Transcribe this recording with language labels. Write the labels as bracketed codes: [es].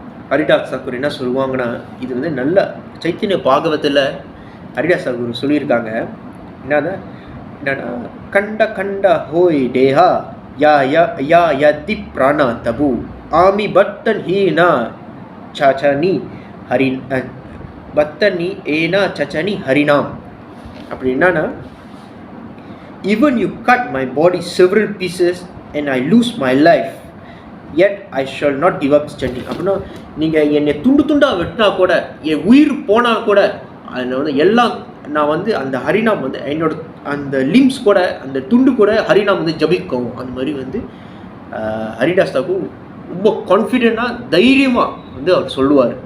[ta] ஹரிதாஸ் தாக்கூர் என்ன சொல்லுவாங்கன்னா, இது வந்து நல்ல சைத்தன்ய பாகவத்தில் ஹரிதாஸ் தாக்கூர் சொல்லியிருக்காங்க, என்னன்னா கண்ட கண்ட ஹோய் டேஹா யா யா யா யதி பிராணா தபு ஆமி பத்தன் ஹீனா சச்சனி ஹரின் பத்தனி ஏனா சச்சனி ஹரிநாம். அப்படி என்னன்னா, [en] even you cut my body several pieces and I lose my life, yet I shall not give up standing. [ta] அப்படின்னா நீங்கள் என்னை துண்டு துண்டாக வெட்டினா கூட, என் உயிர் போனால் கூட, அதில் வந்து எல்லாம் நான் வந்து அந்த ஹரிநாம் வந்து என்னோட அந்த லிம்ஸ் கூட அந்த துண்டு கூட ஹரிநாம் வந்து ஜபிக்கும். அந்த மாதிரி வந்து ஹரிதாஸ் தாக்கூர் ரொம்ப கான்ஃபிடென்ட்டாக தைரியமாக வந்து அவர் சொல்லுவார்.